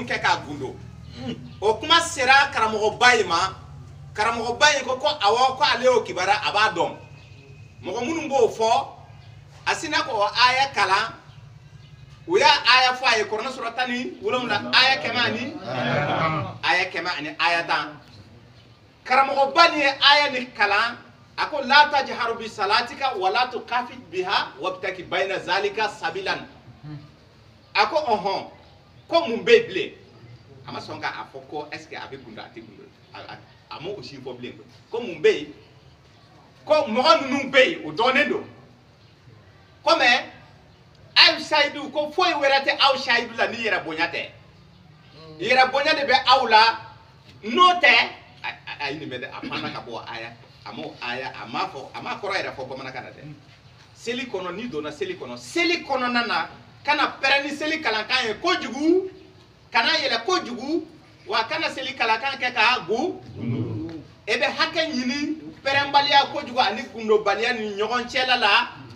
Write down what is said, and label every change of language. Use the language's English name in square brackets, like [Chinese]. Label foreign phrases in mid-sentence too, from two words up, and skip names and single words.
[Bambara] kɛ k'a gundo o kuma sera karamɔgɔba in ma karamɔgɔba in ko awɔ ko ale y'o kibaruya a b'a dɔn mɔgɔ minnu b'o fɔ a sinna k'o aya kalan u y'a aya fɔ a ye kuranɛ sura 17 aya 100 aya 100 ani aya 10 karamɔgɔba nin ye aya ni kalan a ko [Arabic] لا تجهر بصلاتك ولا تخافت بها وابتغ بين ذلك سبيلا [Bambara] a ko ɔhɔn ko mun bɛ yen bilen a ma sɔn k'a fɔ ko [French] est ce que [Bambara] a bɛ gundo a tɛ gundo a ma o si fɔ bilen ko mun bɛ yen ko mɔgɔ ninnu bɛ yen o dɔnnen don ko mɛ aw sayidu ko foyi wɛrɛ tɛ aw sayidu la ni yɛrɛ bonya tɛ yɛrɛ bonya de bɛ aw la n'o tɛ a ye nin bɛ dɛ a panna ka bɔ aya a m'a kɔrɔ yɛrɛ fɔ bamanankan na dɛ seli kɔnɔ n'i donna seli kɔnɔ seli kɔnɔna na kana pɛrɛn ni seli kalankan ye kojugu kana yɛlɛ kojugu wa kana seli kalankan kɛ k'a gu e bɛ hakɛ ɲini pɛrɛnbaliya kojugu ani gundobaliya ni ɲɔgɔn cɛla la